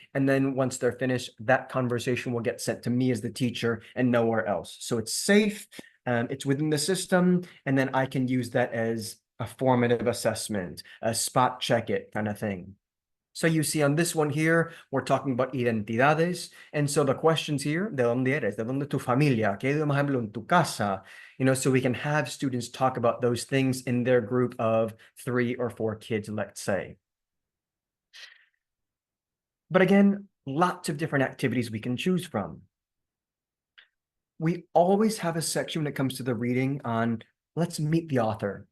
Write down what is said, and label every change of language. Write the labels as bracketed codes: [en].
[en] And then once they're finished, that conversation will get sent to me as the teacher and nowhere else. So it's safe, it's within the system, and then I can use that as a formative assessment, a spot check it kind of thing. So you see on this one here, we're talking about identidades. And so the questions here, [es] ¿de dónde eres? ¿De dónde tu familia? ¿Qué idioma hablo en tu casa? [en] So we can have students talk about those things in their group of 3 or 4 kids, let's say. But again, lots of different activities we can choose from. we always have a section when it comes to the reading on let's meet the author.